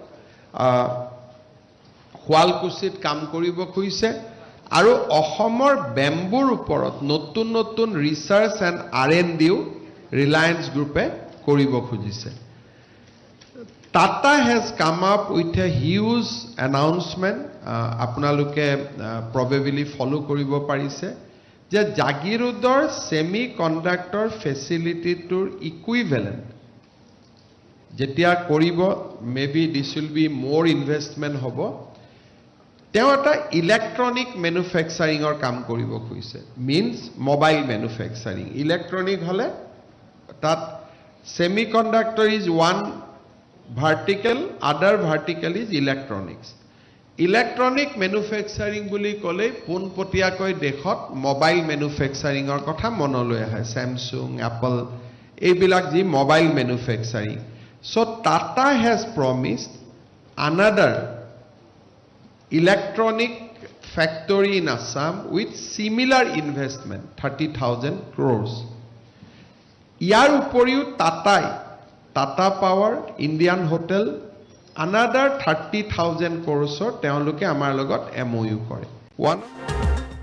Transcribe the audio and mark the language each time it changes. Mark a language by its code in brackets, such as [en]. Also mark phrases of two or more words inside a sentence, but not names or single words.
[as] শুৱালকুছিত কাম কৰিব খুজিছে আৰু অসমৰ বেম্বুৰ ওপৰত নতুন নতুন [en] research and R&Dও [as] ৰিলায়েন্স গ্ৰুপে কৰিব খুজিছে [en] Tata has come up with a huge announcement. [as] আপোনালোকে [en] probably follow [as] কৰিব পাৰিছে যে জাগিৰোডৰ [en] semiconductor facilityটোৰ equivalent [as] যেতিয়া কৰিব [en] maybe this will be more investment [as] হ'ব তেওঁ এটা [en] electronic manufacturingৰ [as] কাম কৰিব খুজিছে [en] means mobile manufacturing [as] ইলেক্ট্ৰনিক হলে তাত [en] semiconductor is one vertical other vertical is electronics electronic manufacturing [as] বুলি কলে পোনপটীয়াকৈ দেখত [en] mobile manufacturingৰ [as] কথা মনলৈ আহে [en] Samsung Apple [as] এইবিলাক যি [en] mobile manufacturing so Tata has promised another electronic factory in Assam with similar investment 30,000 crores [as] ইয়াৰ উপৰিও [en] Tata Power, Indian Hotel, another 30,000 crores [as] তেওঁলোকে আমাৰ লগত [en] MOU কৰে